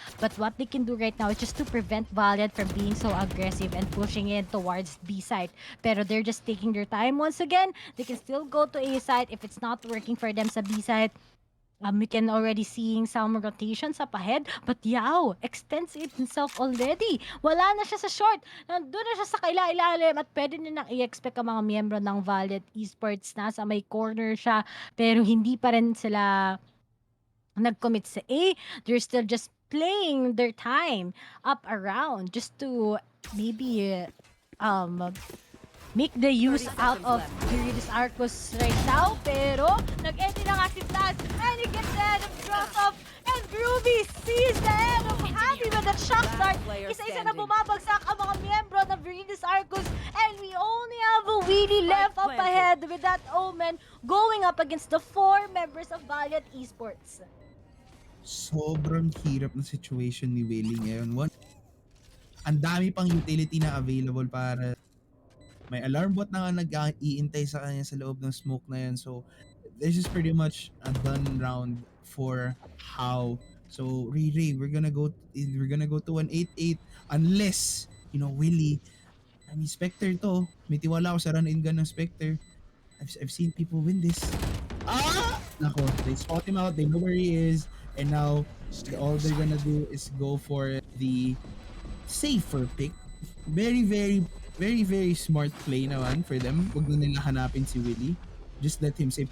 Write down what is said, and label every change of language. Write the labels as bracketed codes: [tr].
[en] But what they can do right now is just to prevent Valiant from being so aggressive and pushing in towards B side. Pero they're just taking their time once again. They can still go to A side if it's not working for them sa B side. We can already seeing some rotations up ahead, but Yao extends it himself already. [tl] Wala na siya sa short. Nandun na siya sa kaila-ilalim at pwede na nang i-expect ang mga miyembro ng Valiant Esports na sa may corner siya. Pero hindi pa rin sila nag-commit sa A. [en] They're still just playing their time up around just to maybe make the use 30 out seconds of left. Eurydice Arcos right now. [tl] Pero, nag-entry na nga si [en] Flash and he gets the head of Grossoff and Groovy sees the head of Happy with that shock dart. [tl] Isa-isa na bumabagsak ang mga miyembro ng [en] Eurydice Arcos and we only have a Wheelie left up ahead with that Omen going up against the 4 members of Valiant Esports. [tl] Sobrang hirap na situation ni Willie ngayon. Ang dami pang utility na available para may alarm bot na nga nag-iintay sa kanya sa loob ng smoke na yan. [en] So, this is pretty much a done round for HAU. So, Ray, we're gonna go to an 8-8 unless, Willie, I mean, Spectre to. [tl] May tiwala ako sa run-in gun ng Spectre. [en] I've seen people win this. [tl] Nako, [en] they spot him out, they know where he is, and now all they're gonna do is go for the safer pick. Very, very, very, very smart play naman for them. [tl] Huwag na nila hanapin si Willie. [en] Just let him save.